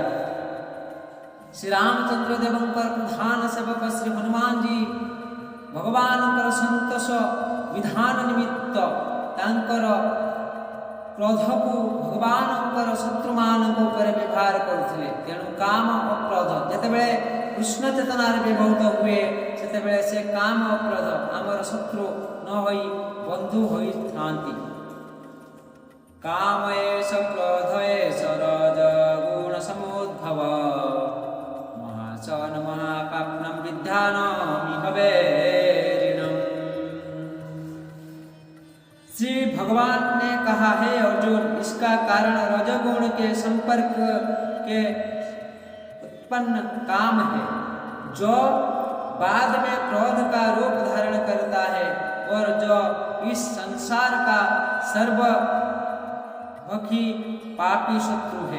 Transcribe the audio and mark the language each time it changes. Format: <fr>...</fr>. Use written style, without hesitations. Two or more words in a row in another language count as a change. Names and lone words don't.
<or>ଶ୍ରୀରାମଚନ୍ଦ୍ର ଦେବଙ୍କର ପ୍ରଧାନ ସେବକ ଶ୍ରୀ ହନୁମାନଜୀ ଭଗବାନଙ୍କର ସନ୍ତୋଷ ବିଧାନ ନିମିତ୍ତ ତାଙ୍କର କ୍ରୋଧକୁ ଭଗବାନଙ୍କର ଶତ୍ରୁମାନଙ୍କ ଉପରେ ବ୍ୟବହାର କରୁଥିଲେ। ତେଣୁ କାମ ଓ କ୍ରୋଧ ଯେତେବେଳେ କୃଷ୍ଣ ଚେତନାରେ ବ୍ୟବହୃତ ହୁଏ, ସେତେବେଳେ ସେ କାମ ଓ କ୍ରୋଧ ଆମର ଶତ୍ରୁ ନ ହୋଇ ବନ୍ଧୁ ହୋଇଥାନ୍ତି।</or> <sa>काम एष क्रोध एष रजगुण समुद्भव महासन महापाप्नं विद्यानामिह वैरिणम्।</sa> <hi>भगवान ने कहा है अर्जुन, इसका कारण रजोगुण के संपर्क के उत्पन्न काम है, जो बाद में क्रोध का रूप धारण करता है और जो इस संसार का सर्वमुखी पापी शत्रु है।</hi>